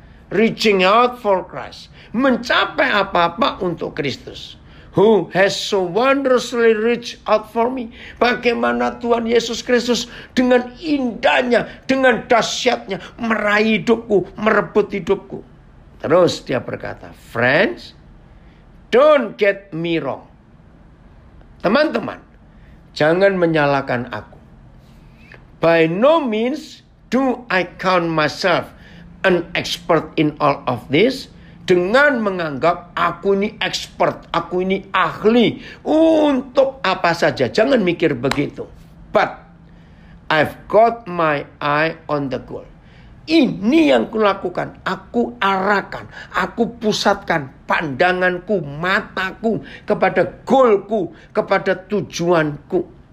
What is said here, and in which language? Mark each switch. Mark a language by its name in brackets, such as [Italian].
[English] Reaching out for Christ. [Indonesian] Mencapai apa-apa untuk Kristus. [English] Who has so wondrously reached out for me. [Indonesian] Bagaimana Tuhan Yesus Kristus dengan indahnya, dengan dahsyatnya meraih hidupku, merebut hidupku. Terus dia berkata, friends, [English] Don't get me wrong. [Indonesian] Teman-teman, jangan menyalahkan aku. [English] By no means do I count myself an expert in all of this. [Indonesian] Dengan menganggap aku ini expert, aku ini ahli untuk apa saja. Jangan mikir begitu. [English] But I've got my eye on the goal. [Indonesian] Ini yang kulakukan. Aku arahkan, aku pusatkan pandanganku, mataku kepada goalku, kepada tujuanku.